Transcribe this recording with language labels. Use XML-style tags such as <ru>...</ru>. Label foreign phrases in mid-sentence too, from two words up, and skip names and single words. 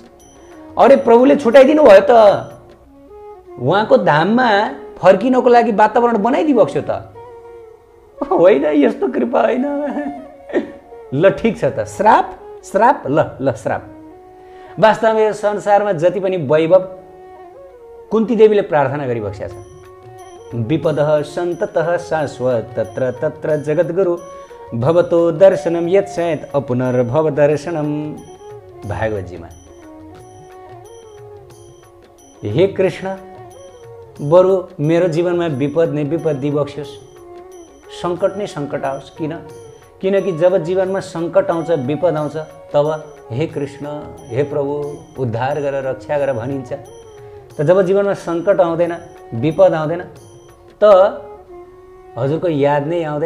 <ne>अरे प्रभुले छुटाइदिनु भयो त, उहाँको धाममा फर्किनको लागि वातावरण बनाइदिबक्स्यो त। होइन, यस्तो कृपा होइन। ल ठिक छ त, श्राप श्राप, ल श्राप। वास्तवमा यो संसारमा जति पनि वैभव कुन्ती देवीले प्रार्थना गरिबक्स्या छ।</ne> <sa>विपदः सन्ततः शाश्वत तत्र तत्र जगद्गुरु भवतो दर्शनम यत्सयत् अपुनर्भव दर्शनम।</sa> <ne>भागवतजीमा, हे कृष्ण, बरु मेरो जीवनमा विपद नै विपद दिबक्स्योस्, सङ्कट नै सङ्कट आओस्। किनकि जब जीवनमा सङ्कट आउँछ, विपद आउँछ, तब हे कृष्ण, हे प्रभु उद्धार गर, रक्षा गर भनिन्छ। त जब जीवनमा सङ्कट आउँदैन, विपद आउँदैन, त हजुरको याद नै आउँदैन।</ne>